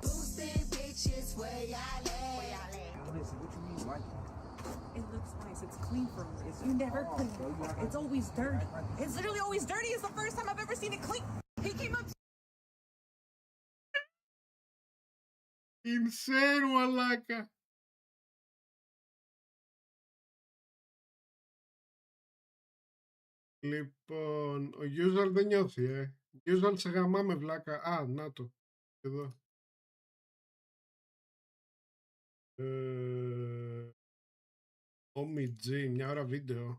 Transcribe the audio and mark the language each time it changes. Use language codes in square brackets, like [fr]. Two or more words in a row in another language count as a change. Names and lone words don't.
[en] bitches where y'all at. Listen, what you mean, like? It looks nice. It's clean for once. You never clean. It's always dirty. It's literally always dirty. It's the first time I've ever seen it clean. He came up. Insane, [el] μαλάκα. Λοιπόν, ο Usual δεν νιώθει, Usual σε γαμάμε, βλάκα. Α, να το. Εδώ. OMG, μια ώρα βίντεο.